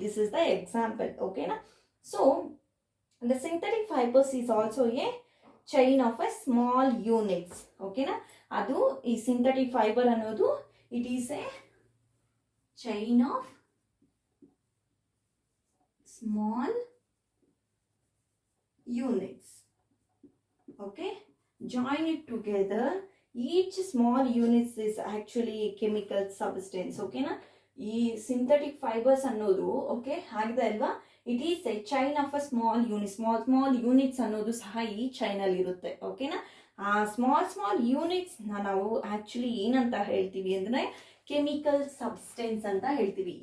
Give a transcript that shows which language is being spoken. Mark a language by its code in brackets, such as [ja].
[en] This is the example, ಓಕೆನಾ. So the synthetic fibres is also a chain of a small units, ಓಕೆನಾ. [kn] ಅದು ಈ synthetic fibre ಅನ್ನೋದು [en] It is a chain of small units, okay, join it together. Each small units is actually a chemical substance, okay na. [kn] ಈ synthetic fibres ಅನ್ನೋದು okay ಆಗಿದೆ ಅಲ್ವಾ, [en] It is a chain of a small unit. [kn] Small units ಅನ್ನೋದು ಸಹ ಈ ಚೈನಲ್ಲಿ ಇರುತ್ತೆ, ಓಕೆನಾ. ಆ ಸ್ಮಾಲ್ ಯೂನಿಟ್ಸ್ನ ನಾವು ಆ್ಯಕ್ಚುಲಿ ಏನಂತ ಹೇಳ್ತೀವಿ ಅಂದರೆ ಕೆಮಿಕಲ್ ಸಬ್ಸ್ಟೆನ್ಸ್ ಅಂತ ಹೇಳ್ತೀವಿ.